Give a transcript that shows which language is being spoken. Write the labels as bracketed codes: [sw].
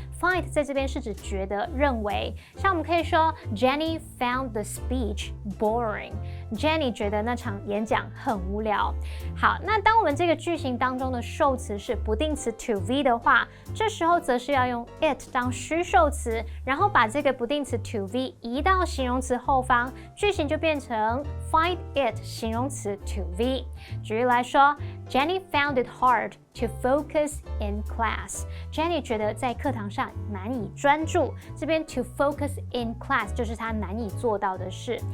[zh] find 在这边是指觉得、认为，像我们可以说 [en] Jenny found the speech boring。 [zh] Jenny 觉得那场演讲很无聊。好，那当我们这个句型当中的受词是不定词 to be 的话，这时候则是要用 it 当虚受词，然后把这个不定词 to be 移到形容词后方，句型就变成 find it 形容词 to be。举例来说 [en] ，Jenny found it hard to focus in class。 [zh] Jenny 觉得在课堂上难以专注，这边 [en] to focus in class [zh] 就是她难以做到的事。